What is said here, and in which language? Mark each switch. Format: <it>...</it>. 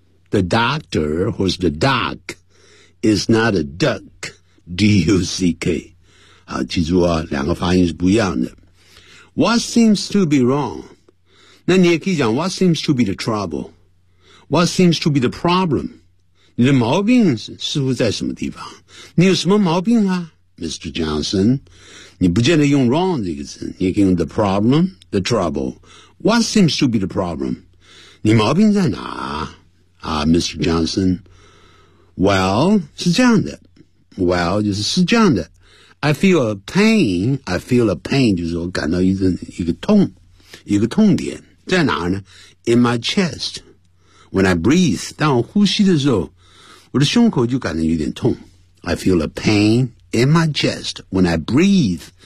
<en>The doctor, who's the duck, is not a duck, D-U-C-K.</en> <zh>好，记住啊，两个发音是不一样的。</zh> <en>What seems to be wrong?</en> <zh>那你也可以讲</zh> <en>What seems to be the trouble? What seems to be the problem?</en> <zh>你的毛病似乎在什么地方？你有什么毛病啊 ，Mr. Johnson？ 你不见得用 wrong 这个字，你可以用 the problem, the trouble.</zh> <en>What seems to be the problem？</en> <zh>你毛病在哪啊</zh> <en>，Mr. Johnson？</en> <zh>Well， 是这样的。Well， 就是是这样的。</zh> <en>I feel a pain. I feel a pain，</en> <zh>就是我感到一个痛，一个痛点在哪呢</zh> <en>？In my chest. When I breathe，</en> <zh>当我呼吸的时候。我的胸口就感到有点痛。</zh> <en>I feel a pain in my chest when I breathe.</en>